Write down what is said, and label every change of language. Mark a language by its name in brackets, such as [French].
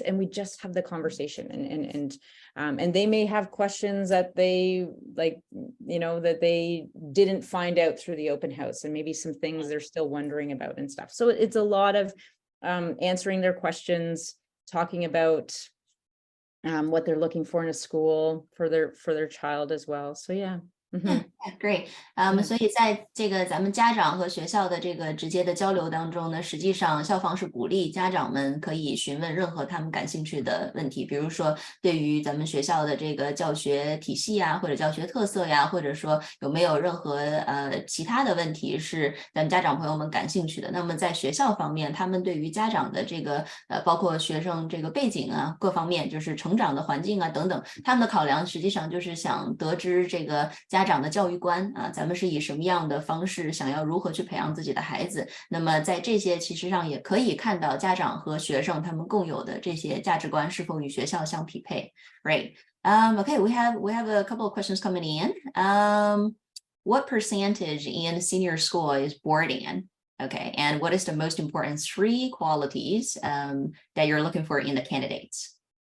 [English] And we just have the conversation, and they may have questions that they that they didn't find out through the open house, and maybe some things they're still wondering about and stuff. So it's a lot of answering their questions, talking about what they're looking for in a school for their child as well. So yeah. Great. [Chinese] 所以在这个咱们家长和学校的这个直接的交流当中呢，实际上校方是鼓励家长们可以询问任何他们感兴趣的问题，比如说对于咱们学校的这个教学体系或者教学特色或者说有没有任何其他的问题是咱们家长朋友们感兴趣的。那么在学校方面，他们对于家长的这个包括学生这个背景各方面，就是成长的环境等等，他们的考量实际上就是想得知这个家长的教育观咱们是以什么样的方式想要如何去培养自己的孩子。那么在这些其实上也可以看到家长和学生他们共有的这些价值观是否与学校相匹配。 [English] Right. Okay, we have a couple of questions coming in. What percentage in senior school is boarding? Okay, and what is the most important 3 qualities that you're looking for in the candidates?